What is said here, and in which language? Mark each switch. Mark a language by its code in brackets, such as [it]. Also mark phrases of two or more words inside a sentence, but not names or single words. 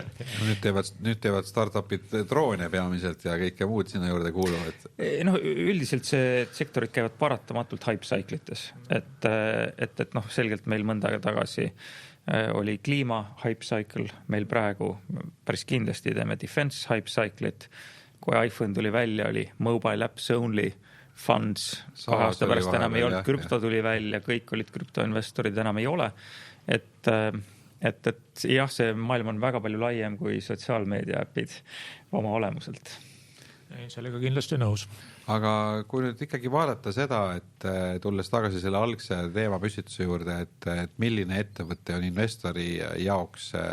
[et] Nüüd teevad startupid droone peamiselt ja kõike muud sinna juurde kuuluvad. Üldiselt see sektorid käivad paratamatult [en] hype cyclites, [et] et selgelt meil mõnda aega tagasi oli kliima [en] hype cycle, [et] meil praegu päris kindlasti teeme [en] defense hype cycle'it, [et] kui iPhone tuli välja, oli [en] mobile apps only funds, [et] 2 aasta pärast enam ei olnud, krüpto tuli välja, kõik olid krüptoinvestorid, enam ei ole, et jah, see maailm on väga palju laiem kui sotsiaalmeedia äpid oma olemuselt. Sellega kindlasti nõus. Aga kui nüüd ikkagi vaadata seda, et tulles tagasi selle algse teema püstituse juurde, et milline ettevõte on investori jaoks